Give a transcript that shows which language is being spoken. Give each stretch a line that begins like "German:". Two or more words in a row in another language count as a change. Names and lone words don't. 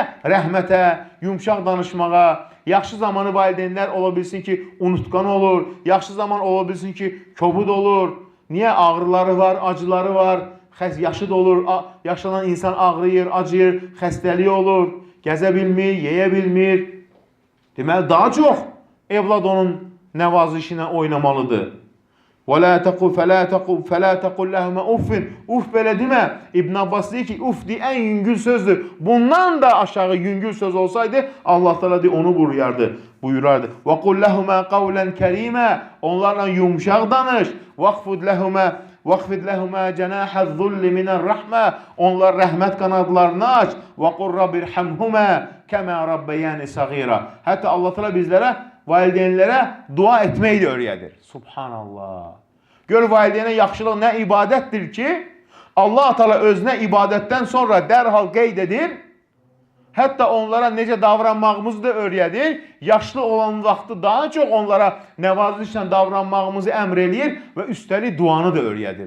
Azerbaijani: Rəhmətə, yumşaq danışmağa, yaxşı zamanı valideynlər ola bilsin ki, unutqan olur, yaxşı zaman ola bilsin ki, kobud olur. Niyə? Ağrıları var, acıları var, yaşıd olur, yaşlanan insan ağrıyır, acıyır, xəstəliyi olur, gəzə bilmir, yeyə bilmir. Deməli, daha çox evlad onun nəvazişi ilə oynamalıdır.
Arabic: وَلَا تَقُلْ فَلَا تَقُلْ لَهُمَا اُفِّنْ
Azerbaijani: belə demə. İbn Abbas deyir ki, uf deyir, ən yüngül sözdür. Bundan da aşağı yüngül söz olsaydı, Allah Teala deyir, onu buyurardı.
Arabic: وَقُلْ لَهُمَا قَوْلًا كَرِيمًا
Azerbaijani: onlarla yumuşaq danış.
Arabic: وَخْفِدْ لَهُمَا جَنَاحَ الظُّلِّ مِنَ الرَّحْمَةِ
Azerbaijani: onlar rəhmət qanadlarını aç.
Arabic: وَقُلْ رَبِّ ارْحَمْهُمَا كَمَا رَبَّيَانِ صَغِيرًا
Azerbaijani: hətta Allah Teala bizlərə valideynlərə dua etməyi də öyrədir. Subhanallah. Gör, valideynə yaxşılıq nə ibadətdir ki, Allah Teala özünə ibadətdən sonra dərhal qeyd edir, hətta onlara necə davranmağımızı da öyrədir, yaşlı olan vaxtı daha çox onlara nəvazişlə davranmağımızı əmr eləyir və üstəlik duanı da öyrədir.